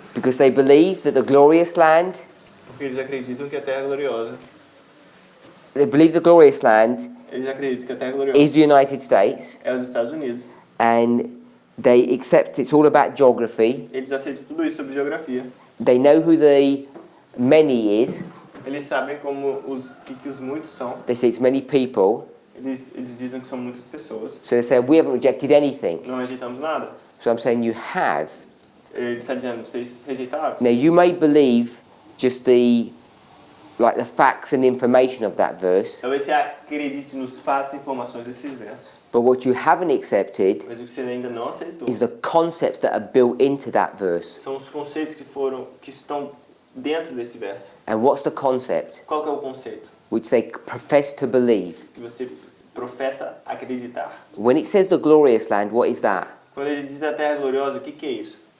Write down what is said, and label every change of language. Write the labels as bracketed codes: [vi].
[en] Because they believe that the glorious land, [pt] Porque eles acreditam que a terra é gloriosa. [en] they believe the glorious land [pt] Eles acreditam que a terra é gloriosa. [en] is the United States. [pt] É os Estados Unidos. [en] And they accept it's all about geography. [pt] Eles aceitam tudo isso sobre geografia. [en] They know who the many is. [pt] Eles sabem como que os muitos são. [en] They say it's many people. [pt] Eles dizem que são muitas pessoas. [en] So they say, we haven't rejected anything. [pt] Não rejeitamos nada. [en] So I'm saying you have. [pt] Ele está dizendo, vocês rejeitaram. [en] Now you may believe just the facts and information of that verse, [pt] Talvez você acredite nos fatos e informações desses versos. [en] but what you haven't accepted [pt] Mas o que você ainda não aceitou [en] is the concepts that are built into that verse. [pt] são os conceitos que estão dentro desse verso. [en] And what's the concept? [pt] Qual que é o conceito? [en] Which they profess to believe. [pt] Que você professa acreditar. [en] When it says the glorious land, what is that? [pt] Quando ele diz a terra gloriosa, o que é isso?